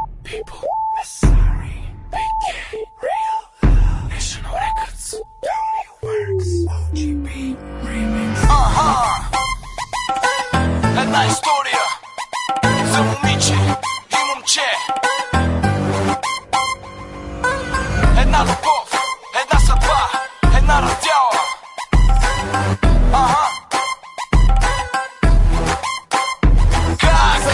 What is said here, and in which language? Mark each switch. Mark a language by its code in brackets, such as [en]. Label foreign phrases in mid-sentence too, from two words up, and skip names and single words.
[en] people. Sorry, BK, real love. National Records, WWorks, OGB Remix. [bg] Една история за момиче и момче. Една любов, една съдба, една раздяла. Как?